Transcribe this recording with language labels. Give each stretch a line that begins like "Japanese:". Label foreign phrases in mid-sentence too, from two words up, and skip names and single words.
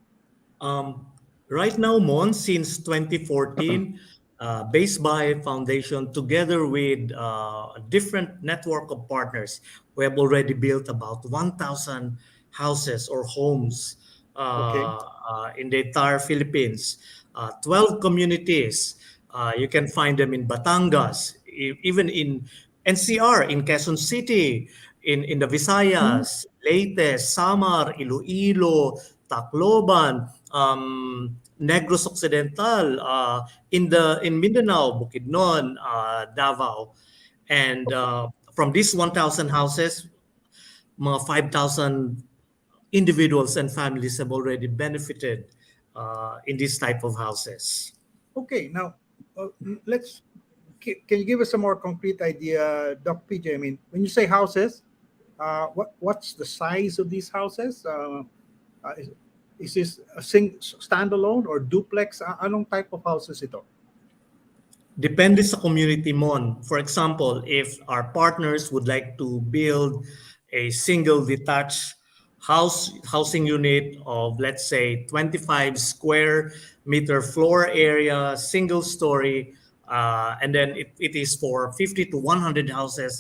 English: Right now, Mon, since 2014, Base by Foundation, together with a different network of partners, we have already built about 1,000 houses or homes Okay. in the entire Philippines. 12 communities. You can find them in Batangas, even in NCR, in Quezon City, in the Hmm. Visayas, Leyte, Samar, Iloilo, Tacloban, Negros Occidental, in Mindanao, Bukidnon, Davao, and from these 1,000 houses, mga 5,000 individuals and families have already benefited in this type of houses. Okay, now uh, let's. Can you give us a more concrete idea, Doc PJ? I mean, when you say houses, what's the size of these houses? Uh, is, is this a standalone or duplex? Anong type of houses ito?
Filipino: Depende sa community mon.
English: For example, if our partners would like to build a single detached housing unit of, let's say, 25 square meter floor area, single story, and then it is for 50 to 100 houses.